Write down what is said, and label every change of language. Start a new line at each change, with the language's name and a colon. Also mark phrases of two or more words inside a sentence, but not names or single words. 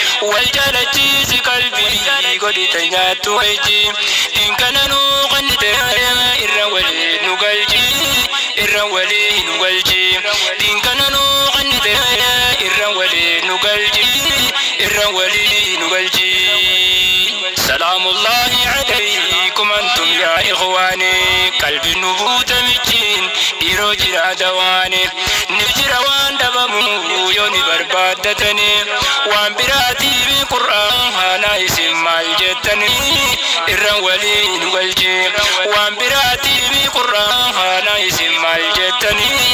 Oromo: Wal jaalachiisi qalbii, godhi ta nyaattu wajji. Diin kana nuu qannite, irra walii nu galchi, irra walii nu galchi. Diin kana nuu qannite, irra walii nu galchi, irra walii nu galchi.
Arabic: سلام الله عليكم أنتم يا إخواني.
Oromo: Qalbi nu buuta michiin, dhiiroo jira dawaani. Ni jira waan dhabamu yoo ni barbaaddatani. Waan biraatii fi Qur'aan haana isin maal jettani? Irra walii nu galchi. Waan biraatii fi Qur'aan haana isin maal jettani?